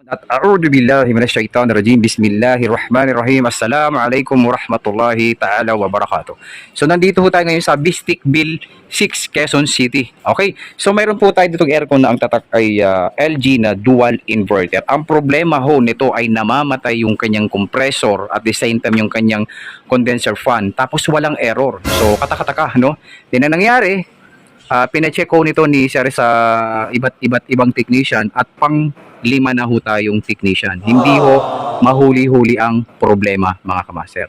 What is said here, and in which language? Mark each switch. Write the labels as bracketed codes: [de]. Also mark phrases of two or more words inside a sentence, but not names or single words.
[ar] أعوذ بالله من الشيطان الرجيم. بسم الله الرحمن الرحيم. السلام عليكم ورحمة الله تعالى وبركاته. [tl] So nandito po tayo ngayon sa Bistikville 6, Quezon City. Okay? So mayroon po tayo ditong aircon na ang tatak ay LG na dual inverter. Ang problema ho nito ay namamatay yung kanyang compressor [en] at the same time [tl] yung kanyang condenser fan. Tapos walang error. So katakataka, no? Din ang nangyari, pina-check ko nito ni sir sa iba't ibang technician at pang lima na ho tayong technician. Hindi ho mahuli-huli ang problema, mga kamaster.